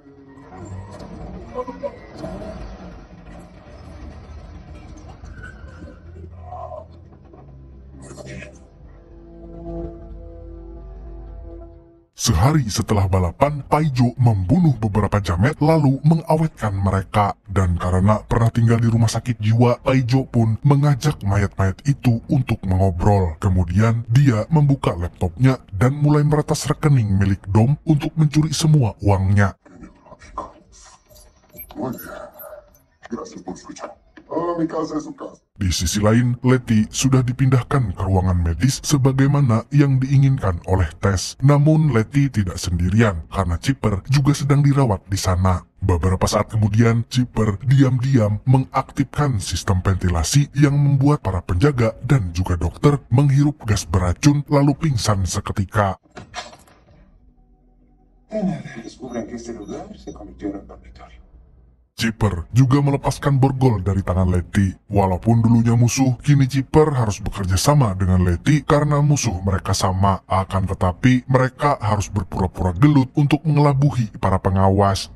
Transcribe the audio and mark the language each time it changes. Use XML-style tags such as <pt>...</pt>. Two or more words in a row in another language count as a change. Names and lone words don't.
<id>Sehari setelah balapan, Paijo membunuh beberapa jamet lalu mengawetkan mereka. Dan karena pernah tinggal di rumah sakit jiwa, Paijo pun mengajak mayat-mayat itu untuk mengobrol. Kemudian dia membuka laptopnya dan mulai meretas rekening milik Dom untuk mencuri semua uangnya.</id> <es>Gracias por escuchar. Oh, mi casa es su casa.</es> <id>Di sisi lain, Letty sudah dipindahkan ke ruangan medis sebagaimana yang diinginkan oleh Tess. Namun Letty tidak sendirian karena Chipper juga sedang dirawat di sana. Beberapa saat kemudian, Chipper diam-diam mengaktifkan sistem ventilasi yang membuat para penjaga dan juga dokter menghirup gas beracun lalu pingsan seketika.</id> <es>Descubren que este lugar se convirtió en dormitorio.</es> <id>Chipper juga melepaskan borgol dari tangan Letty. Walaupun dulunya musuh, kini Chipper harus bekerja sama dengan Letty karena musuh mereka sama. Akan tetapi, mereka harus berpura-pura gelut untuk mengelabuhi para pengawas.</id>